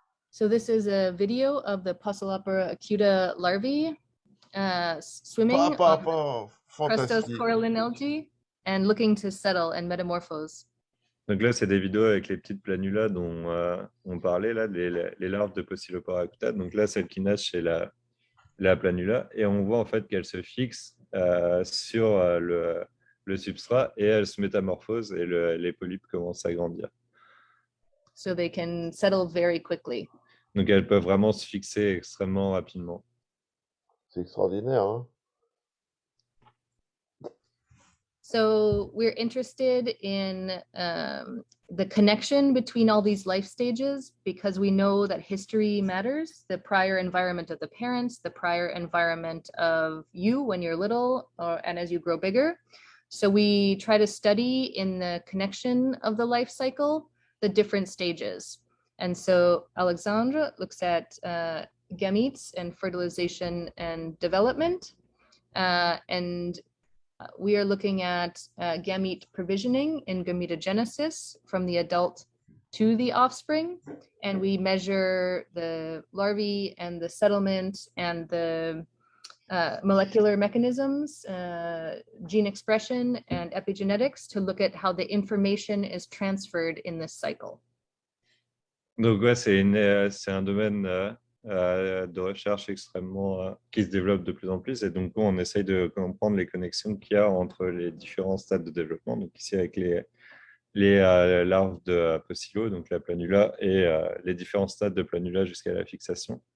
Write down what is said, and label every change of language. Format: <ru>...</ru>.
<en>So this is a video of the Posolopora acuta larvae swimming on Stressors coralline algae. and looking to settle and metamorphose.</en> <fr>Donc là, c'est des vidéos avec les petites planulas dont on parlait, là, les larves de Pocillopora acuta. Donc là, celle qui nage, c'est la planula. Et on voit en fait qu'elle se fixe sur le substrat et elle se métamorphose et les polypes commencent à grandir.</fr> <en>So they can settle very quickly.</en> <fr>Donc elles peuvent vraiment se fixer extrêmement rapidement. C'est extraordinaire, hein?</fr> <en>So we're interested in the connection between all these life stages because we know that history matters, the prior environment of the parents, the prior environment of you when you're little and as you grow bigger. So we try to study in the connection of the life cycle, the different stages. And so Alexandre looks at gametes and fertilization and development. And we are looking at gamete provisioning in gametogenesis from the adult to the offspring. And we measure the larvae and the settlement and the molecular mechanisms, gene expression and epigenetics to look at how the information is transferred in this cycle.</en> <fr>Donc ouais, c'est un domaine de recherche extrêmement qui se développe de plus en plus et donc on essaye de comprendre les connexions qu'il y a entre les différents stades de développement. Donc ici avec les larves de Pocillo, donc la planula et les différents stades de planula jusqu'à la fixation.</fr>